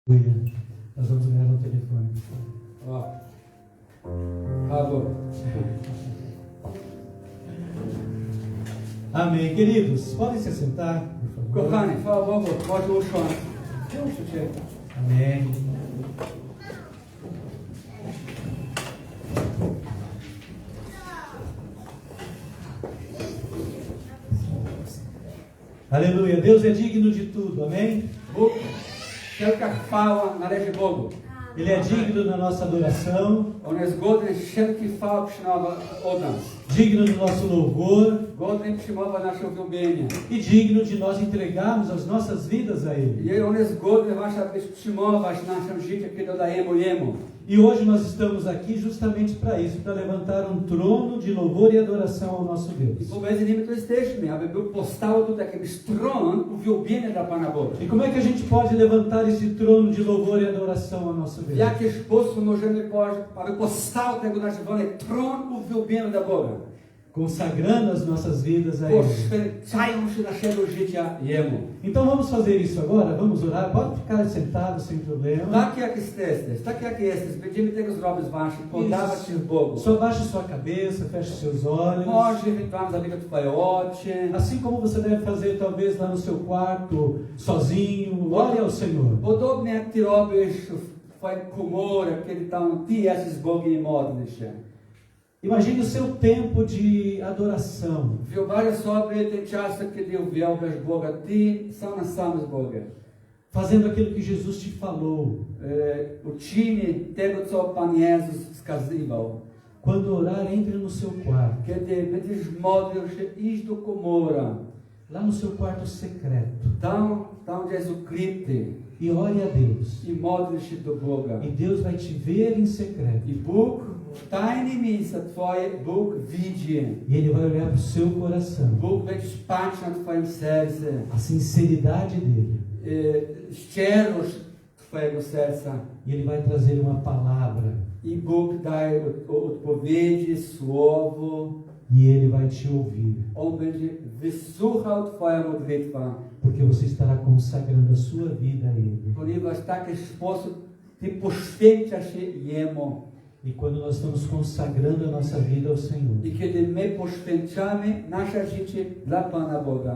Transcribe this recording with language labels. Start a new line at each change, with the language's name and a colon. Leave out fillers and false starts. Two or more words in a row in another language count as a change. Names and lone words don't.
Portuguese: Nós vamos ganhar no telefone. Ó. Favor. Amém. Queridos, podem se sentar, por favor.
Polish: Kochani, chwała Bogu, może usiąść.
Portuguese: Amém. Aleluia. Deus é digno de tudo. Amém?
Polish: Bóg, wszelka chwała należy Bogu.
Portuguese: Ele é digno da nossa adoração,
Polish: On jest godny wszelkiej chwały przyjmować od nas.
Portuguese: digno do nosso louvor
Polish: Godny przyjmować nasze uwielbienie.
Portuguese: e digno de nós entregarmos as nossas vidas a Ele.
Polish: I on jest godny właśnie, abyś przyjmować nasze życie, kiedy oddajemy Jemu.
Portuguese: E hoje nós estamos aqui justamente para isso, para levantar um trono de louvor e adoração ao nosso
Polish: I
Portuguese: Deus.
Polish: pomiędzy nimi to jesteśmy, aby był powstał tutaj jakiś tron uwielbienia dla Pana Boga.
Portuguese: E como é que a gente pode levantar esse trono de louvor e adoração ao nosso
Polish: W
Portuguese: Deus?
Polish: jaki sposób możemy, aby powstał tego nazywany tron uwielbienia dla Boga?
Portuguese: Consagrando as nossas vidas a Ele.
Polish: Poświęcają się naszego życia Jemu.
Portuguese: Então vamos fazer isso agora? Vamos orar? Pode ficar sentado sem problema.
Polish: Tak jak jesteś, będziemy tego zrobić właśnie, podawać się Bogu.
Portuguese: Só baixe sua cabeça, feche seus olhos.
Polish: Może ewentualnie zamyka Twoje oczy.
Portuguese: Assim como você deve fazer talvez lá no seu quarto, sozinho, ore ao Senhor.
Polish: Podobnie jak Ty robisz w Twojej komorze, kiedy tam Ty jesteś z Bogiem i modlisz się.
Portuguese: Imagine o seu tempo de adoração.
Polish: Wyobraź sobie ten czas, kiedy uwielbiasz Boga, Ty sam z Bogiem.
Portuguese: Fazendo aquilo que Jesus te falou.
Polish: Uczyni tego, co Pan Jezus wskazywał.
Portuguese: Quando orar, entre no seu quarto.
Polish: Kiedy będziesz modlił się, idź do komora.
Portuguese: Lá no seu quarto secreto.
Polish: Tam gdzie jest ukryty.
Portuguese: E ore a Deus.
Polish: I modlisz się do Boga.
Portuguese: E Deus vai te ver em secreto.
Polish: I Bóg w tajnym miejscu Twoje, Bóg widzi.
Portuguese: E Ele vai olhar para o seu coração.
Polish: Bóg będzie patrzeć na Twoim sercu.
Portuguese: A sinceridade dele.
Polish: Szczerość Twojego serca.
Portuguese: E Ele vai trazer uma palavra.
Polish: I Bóg daje odpowiedzi, słowo.
Portuguese: E Ele vai te ouvir.
Polish: On będzie wysłuchał Twoja modlitwa.
Portuguese: Porque você estará consagrando a sua vida a Ele.
Polish: Ponieważ w taki sposób Ty poświęcasz się Jemu.
Portuguese: E quando nós estamos consagrando a nossa vida ao Senhor,
Polish: I kiedy my poświęcamy nasze życie dla Pana Boga,